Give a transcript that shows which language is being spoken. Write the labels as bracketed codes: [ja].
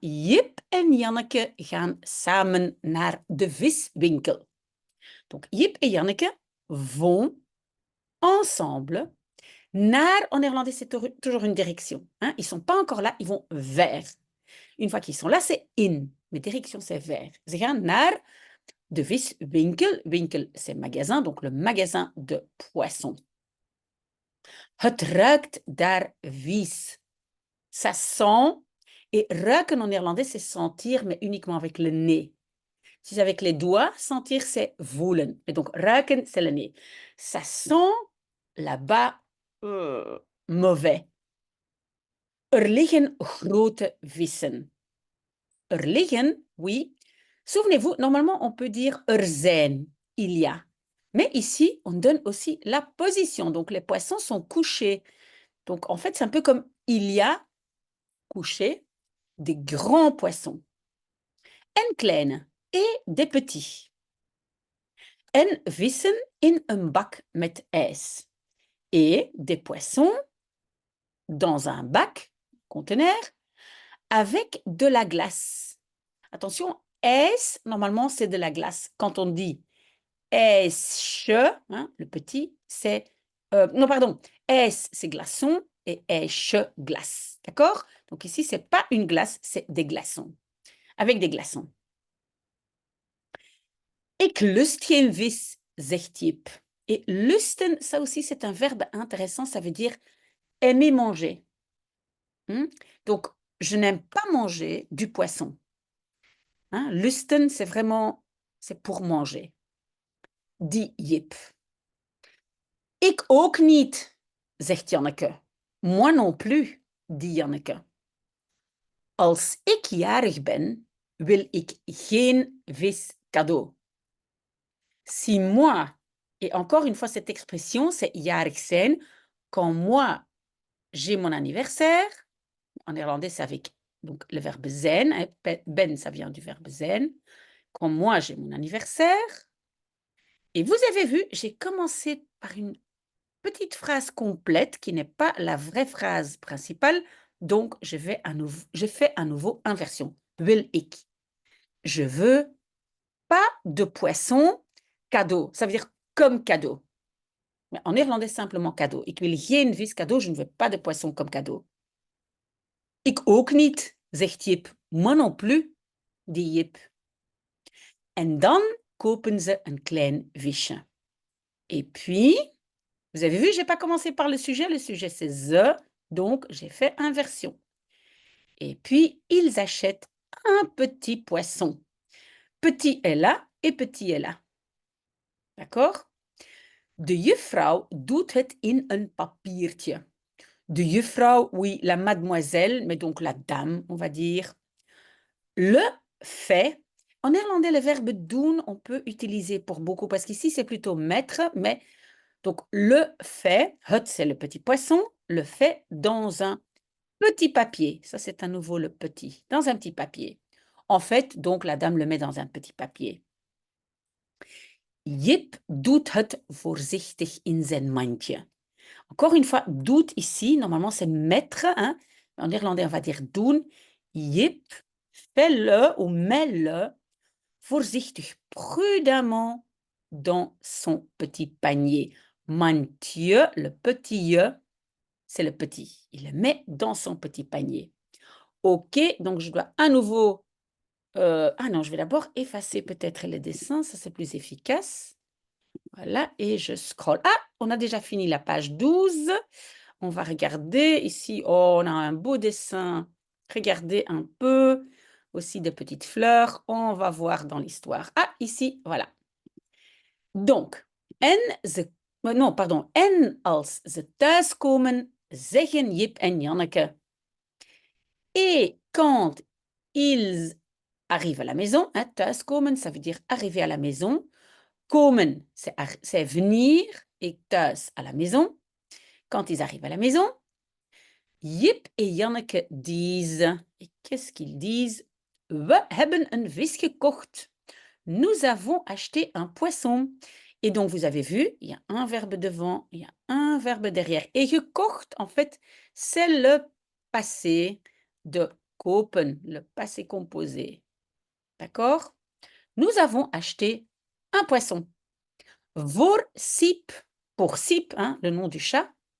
[nl] Jip en Janneke gaan samen naar de viswinkel. [fr] Donc, Jip et Janneke vont ensemble naar, en néerlandais, c'est toujours une direction. Hein. Ils ne sont pas encore là, ils vont vers. Une fois qu'ils sont là, c'est in. Mais direction, c'est vers. [nl] Ze gaan naar de viswinkel. [fr] Winkel, c'est magasin, donc le magasin de poissons. [nl] Het ruikt daar vies. [fr] Ça sent. Et ruiken en néerlandais, c'est sentir, mais uniquement avec le nez. Si c'est avec les doigts, sentir, c'est voelen. Et donc, ruiken, c'est le nez. Ça sent là-bas mauvais. [nl] Er liggen grote vissen. Er liggen, oui. [fr] Souvenez-vous, normalement, on peut dire er zijn, il y a. Mais ici, on donne aussi la position. Donc, les poissons sont couchés. Donc, en fait, c'est un peu comme il y a couché des grands poissons. [nl] En kleine [fr] et des petits. [nl] En vissen in een bak met ijs. [fr] Et des poissons dans un bac, conteneur, avec de la glace. Attention, ijs, normalement, c'est de la glace. Quand on dit ijsje, hein, le petit, c'est... non, pardon, ijs, c'est glaçon et ijsje, glace. D'accord? Donc ici, ce n'est pas une glace, c'est des glaçons. Avec des glaçons. [nl] Ik lust geen vis, zegt Jip. [fr] Et lusten, ça aussi, c'est un verbe intéressant. Ça veut dire aimer manger. Donc, je n'aime pas manger du poisson. Hein? Lusten, c'est vraiment, c'est pour manger. Dit Jip. [nl] Ik ook niet, zegt Janneke. [fr] Moi non plus, dit Janneke. [nl] Als ik jarig ben, wil ik geen vis cadeau. [fr] Si moi, et encore une fois, cette expression, c'est jarig zijn, quand moi, j'ai mon anniversaire, en néerlandais, c'est avec donc, le verbe zijn, hein, ben, ça vient du verbe zijn, quand moi, j'ai mon anniversaire, et vous avez vu, j'ai commencé par une petite phrase complète qui n'est pas la vraie phrase principale, donc je fais à nouveau inversion. [nl] Wil ik. [fr] Je veux pas de poisson cadeau. Ça veut dire comme cadeau. Mais en néerlandais, simplement cadeau. [nl] Ik wil geen vis cadeau, [fr] je ne veux pas de poisson comme cadeau. [nl] Ik ook niet, zegt Jip. [fr] Moi non plus, dit Jip. [nl] En dan kopen ze een klein visje. [fr] Et puis, vous avez vu, je n'ai pas commencé par le sujet c'est ze, donc j'ai fait inversion. Et puis, ils achètent un petit poisson. Petit est là et petit est là. D'accord? [nl] De juffrouw doet het in een papiertje. [fr] De juffrouw, oui, la mademoiselle, mais donc la dame, on va dire. Le fait. En néerlandais, le verbe doen, on peut utiliser pour beaucoup, parce qu'ici, c'est plutôt mettre, mais donc le fait, het, c'est le petit poisson, le fait dans un petit papier. Ça, c'est à nouveau le petit, dans un petit papier. En fait, donc, la dame le met dans un petit papier. [nl] Jip doet het voorzichtig in zijn mandje. [fr] Encore une fois, doet ici, normalement, c'est mettre. Hein? En néerlandais, on va dire doen. Jip fait-le ou met-le voorzichtig, prudemment dans son petit panier. Mandje, le petit je, c'est le petit. Il le met dans son petit panier. OK, donc je dois à nouveau Ah non, je vais d'abord effacer peut-être les dessins, ça c'est plus efficace. Voilà, et je scrolle. Ah, on a déjà fini la page 12. On va regarder ici. Oh, on a un beau dessin. Regardez un peu. Aussi des petites fleurs. On va voir dans l'histoire. Ah, ici, voilà. Donc, non, pardon. [nl] En als ze thuiskomen, zeggen Jip en Janneke. [fr] Et quand ils arrivent à la maison, hein, thuiskomen, ça veut dire arriver à la maison. Komen, c'est venir, et thuis à la maison. Quand ils arrivent à la maison, Jip et Janneke disent, et qu'est-ce qu'ils disent? [nl] We hebben een vis gekocht. [fr] Nous avons acheté un poisson. Et donc, vous avez vu, il y a un verbe devant, il y a un verbe derrière. Et gekocht, en fait, c'est le passé de kopen, le passé composé. D'accord? Nous avons acheté un poisson. [nl] Voor Siep, [fr] pour Siep, hein, le nom du chat.